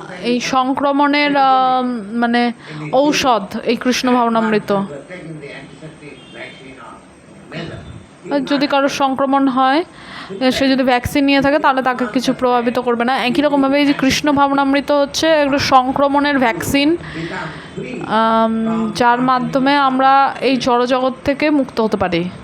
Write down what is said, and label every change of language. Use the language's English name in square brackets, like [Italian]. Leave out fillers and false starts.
[Bangla] এই সংক্রমণের মানে ঔষধ এই Krishna ভাবনামৃত। [English] Taking the antiseptic vaccine or measure. [Bangla] যদি কারোর সংক্রমণ হয়, সে যদি ভ্যাকসিন নিয়ে থাকে, তাহলে তাকে কিছু প্রভাবিত করবে না। একই রকমভাবে এই যে কৃষ্ণ ভাবনামৃত হচ্ছে একটা সংক্রমণের ভ্যাকসিন, [English] Become free. [Bangla] যার মাধ্যমে আমরা এই জড়জগৎ থেকে মুক্ত হতে পারি।